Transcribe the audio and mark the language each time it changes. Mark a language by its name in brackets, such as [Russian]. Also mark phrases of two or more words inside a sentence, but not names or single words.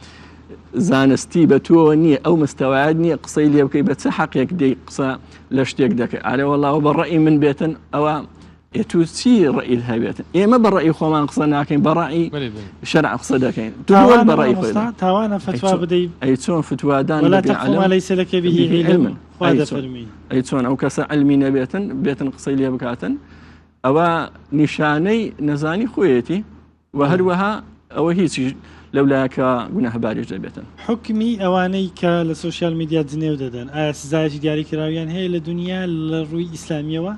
[Central Kurdish] زانستی بە تۆ نییە ئەو مستەوایەت نییە قسەی لێ بکەی بە چه حەقێک دەی قسە لە شتێک دەکەی ئارێ وەڵاوە بە ڕەئی من بێتن ئەوە تو چی ڕئیت هەبێتن ئێمە بە ڕەئی خۆمان قسە ناکەین بە ڕەئی شەرع قسە دەکەین تو بە ڕەئی خۆی تاوانە فتوا بدەیت ئەی چۆن فتوادان [Arabic] ولا تقوم ليس لك به علم [Central Kurdish] ئەی چۆن ئەو کەسە علمی نەبێتن بێتن قسەی لێ بکاتن ئەوە نیشانەی نەزانی خۆیەتی و هەروەها ئەوە هیچی لەولایەکە گوناهباریش دەبێتن حکمی ئەوانەی کە لە [English] social media [Central Kurdish] جنێو دەدەن ئایا سزایەکی دیاری کراویان هەیە لە دنیا لە ڕووی ئیسلامیەوە